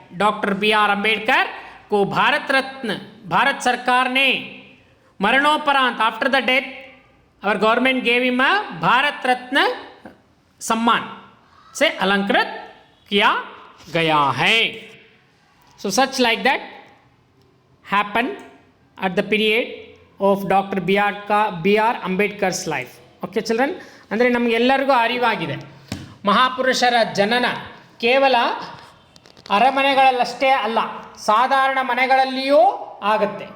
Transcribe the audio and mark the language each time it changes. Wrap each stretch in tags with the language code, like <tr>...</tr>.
<hi>Doctor BR Ambedkar को भारत सरकार ने मरणोपरांत</hi> <en>after the death our government gave him a</en> <hi>Bharat Ratna सम्मान से अलंकृत किया गया है।</hi> <en>So such like that happened at the period of Dr. BR Ambedkar's life. Okay children,</en> <kn>ಅಂದರೆ ನಮಗೆಲ್ಲರಿಗೂ ಅರಿವಾಗಿದೆ ಮಹಾಪುರುಷರ ಜನನ ಕೇವಲ ಅರಮನೆಗಳಲ್ಲಷ್ಟೇ ಅಲ್ಲ, ಸಾಧಾರಣ ಮನೆಗಳಲ್ಲಿಯೂ ಆಗುತ್ತೆ.</kn>